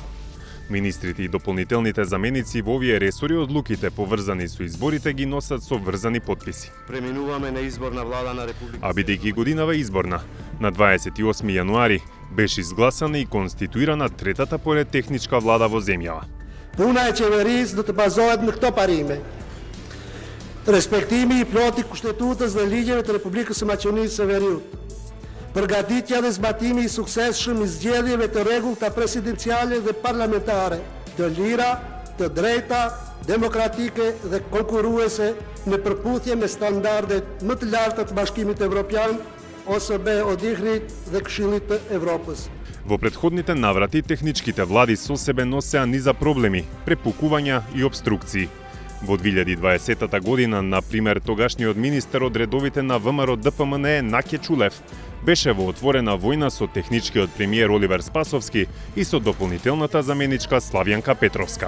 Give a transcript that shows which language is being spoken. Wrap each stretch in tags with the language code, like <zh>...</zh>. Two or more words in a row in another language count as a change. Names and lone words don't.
<mk>Министрите и дополнителните заменици во овие ресори одлуките поврзани со изборите ги носат со врзани потписи. Преминуваме на изборна влада на Република. А бидејќи годинава изборна, на 28 јануари беше изгласана и конституирана третата поред техничка влада во земјава.</mk> <sq>Пуна е qeverisë do të bazohet në këto parime. Respektimi i plot i kushtetues dhe ligjeve të Republikës së Maqedonisë së Veriut. Përgatitja dhe zbatimi i suksesshëm i zgjedhjeve të rregullta presidenciale dhe parlamentare, të lira, të drejta, demokratike dhe konkurruese në përputhje me standardet më të larta të Bashkimit Evropian, OSBE, ODIHR-it dhe Këshillit të Evropës.</sq> <mk>Во претходните наврати техничките влади со себе носеа низа проблеми, препукувања и обструкции. Во 2020 година, например, тогашниот министер од редовите на ВМРО ДПМНЕ Наке Чулев беше во отворена војна со техничкиот премиер Оливер Спасовски и со дополнителната заменичка Славјанка Петровска.</mk>